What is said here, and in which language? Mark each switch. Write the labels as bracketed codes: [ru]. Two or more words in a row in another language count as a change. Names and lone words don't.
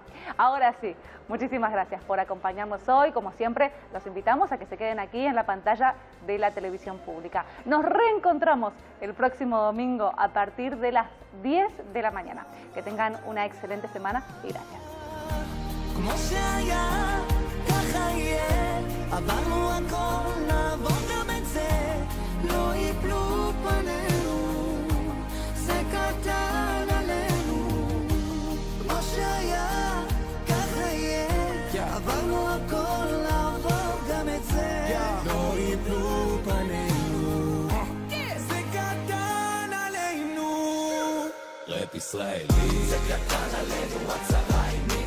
[es] Ahora sí, muchísimas gracias por acompañarnos hoy. Como siempre, los invitamos a que se queden aquí en la pantalla de la televisión pública. Nos reencontramos el próximo domingo a partir de las 10 de la mañana. Que tengan una excelente semana y gracias. [he] כמו שהיה, ככה יהיה, עברנו הכל, נעבור גם את זה, לא יפלו פנינו, זה קטן עלינו, כמו שהיה, ככה יהיה, עברנו הכל, נעבור גם את זה, לא יפלו פנינו, זה קטן עלינו, רפ ישראלי, זה קטן עלינו, הצהריים